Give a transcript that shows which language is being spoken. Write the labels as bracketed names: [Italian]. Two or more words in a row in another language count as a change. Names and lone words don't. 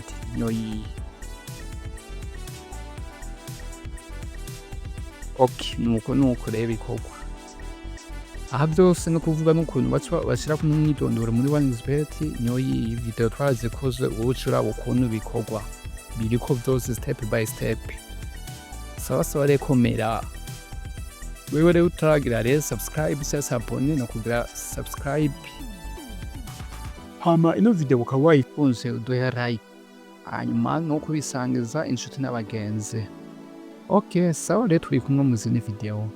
[Rundi] No iyi nuko rero bikorwa. Aha byose no kuvuga n'ukuntu bashira ku mwidondoro muri OneXBet niyo iyi video twazikoze ubucura ukuntu bikorwa. Biriko byose [English] step by step. [Rundi] Sawa rero komera. Wewe rero utaragira rero subscribe cyangwa abone no kugira subscribe. Hama ino video ukaba wayikunze uduhe like. Hanyuma no kubisangiza inshuti n'abagenzi. Sawa rero turi kumwe mu zindi video.